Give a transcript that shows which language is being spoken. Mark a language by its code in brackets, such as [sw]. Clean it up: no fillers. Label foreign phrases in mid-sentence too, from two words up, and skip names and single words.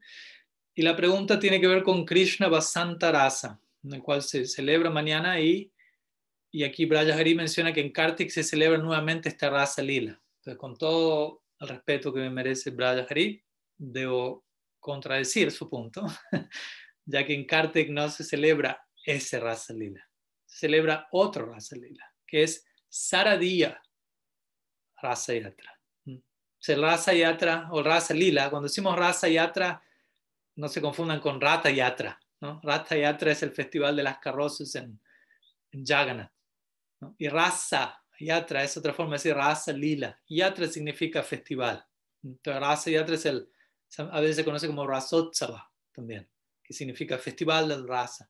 [es] Y la pregunta tiene que ver con Krishna Vasanta Rasa, en el cual se celebra mañana y aquí Braja Hari menciona que en Kartik se celebra nuevamente esta Rasa Lila. Entonces, con todo el respeto que me merece Braja Hari, debo contradecir su punto, ya que en Kartik no se celebra ese Rasa Lila, se celebra otro Rasa Lila, que es Saradiya Rasa Yatra. El Rasa Yatra o Rasa Lila, cuando decimos Rasa Yatra, no se confundan con Ratha Yatra, ¿no? Ratha Yatra es el festival de las carrozas en Jagannath, ¿no? Y Rasa Yatra es otra forma de decir Rasa Lila. Yatra significa festival. Entonces Rasa Yatra a veces se conoce como Rasotsava también, que significa festival del Rasa.